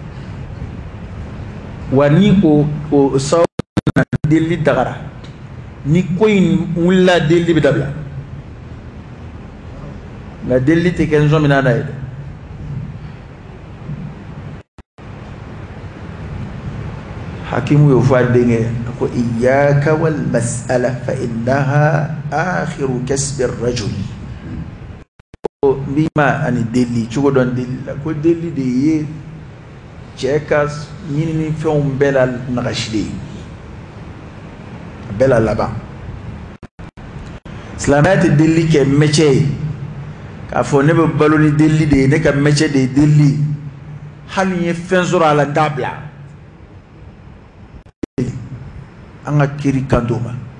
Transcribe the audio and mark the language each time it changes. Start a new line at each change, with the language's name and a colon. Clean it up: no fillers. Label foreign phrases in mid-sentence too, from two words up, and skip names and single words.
Bambara: wa ni o sababu na delili dagara ni ko in wulila delili bɛ dabila nka delili tɛ kɛ nsɔn min na ye dɛ hakimu y'o fɔ a denkɛ ko
Arabic: إياك والمسألة فإنها آخر كسب الرجل
Bambara: ko n'i ma ani deli cogo dɔn deli la ko deli de ye cɛ ka ɲinini fɛnw bɛɛ la nagasi de ye a bɛɛ la laban silamɛya tɛ deli kɛ mɛcɛ ye k'a fɔ ne bɛ balo ni deli de ye ne ka mɛcɛ de ye deli hali n ye fɛn sɔrɔ a la n t'a bila an ka kiri kanto ma